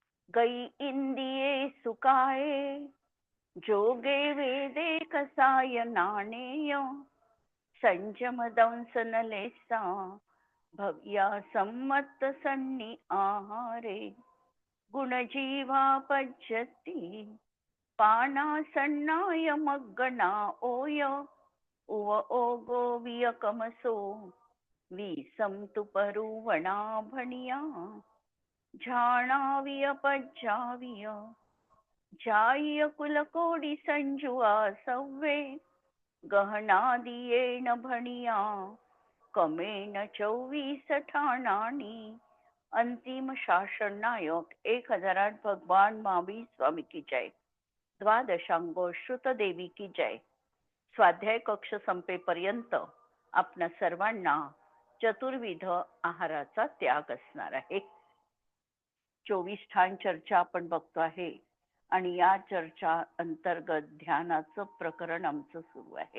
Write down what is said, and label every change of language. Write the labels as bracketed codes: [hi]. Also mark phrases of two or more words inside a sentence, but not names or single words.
[pra] गई इंदिये सुकाये जोगे वेदे कसाय नाणेय संजम दंसन लेसा भव्या सम्मत सन्नी आहारे गुणजीवा पज्यती पाना सन्नाय मग्गना ओय उव ओगो वियकमसो विसंतु परुवणा भणिया झाणाविय पज्जाविय जाय कुलकोडी संजुआ सव्वे गहनादियेन भणिया कमेन 24 ठाणानी [hi] अंतिम शासन नायक 1008 भगवान महावीर स्वामी की जय। द्वादशांगो श्रुत देवी की जय। [mr] स्वाध्याय कक्ष संपेपर्यंत आपणा सर्वांना चतुर्विध आहाराचा त्याग असणार आहे। 24 ठाण चर्चा आपण बघतो आहे आणि या चर्चा अंतर्गत ध्यानाचं प्रकरण आमचं सुरू आहे।